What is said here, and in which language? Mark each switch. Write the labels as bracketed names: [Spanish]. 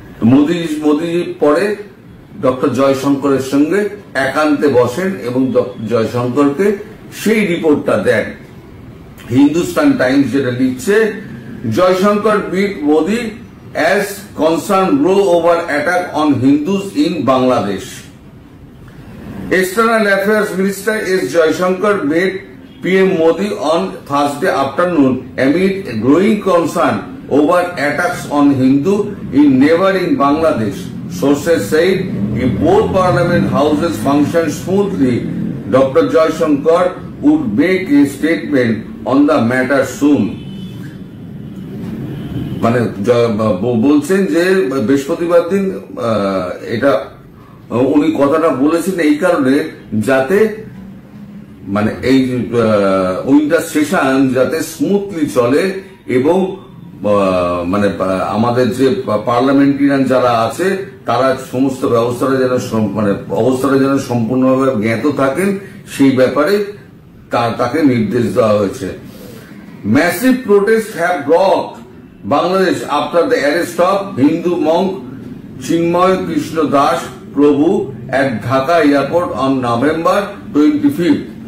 [Bangla] মোদীজি পরে ডক্টর জয়শঙ্করের সঙ্গে একান্তে বসেন এবং জয়শঙ্করকে সেই রিপোর্টটা দেন। [English] Hindustan times [Bangla] যেটা লিখছে, [English] Jaishankar beat Modi as concern grow over attack on Hindus in Bangladesh. External Affairs Minister S. Jaishankar met PM Modi on Thursday afternoon amid growing concern over attacks on Hindu in neighboring Bangladesh. Sources said if both parliament houses function smoothly, Dr. Jaishankar would make a statement on the matter soon. [Bangla] মানে বলছেন যে বৃহস্পতিবার দিন এটা উনি কথাটা বলেছেন এই কারণে যাতে মানে এই উইন্টার সেশন যাতে স্মুথলি চলে এবং মানে আমাদের যে পার্লামেন্টারিয়ান যারা আছে তারা সমস্ত অবস্থাটা যেন সম্পূর্ণভাবে জ্ঞাত থাকেন সেই ব্যাপারে তাকে নির্দেশ দেওয়া হয়েছে। [English] Massive protest have brought Bangladesh after the arrest of Hindu monk Chinmoy Krishna Das Prabhu at Dhaka airport on November 25th.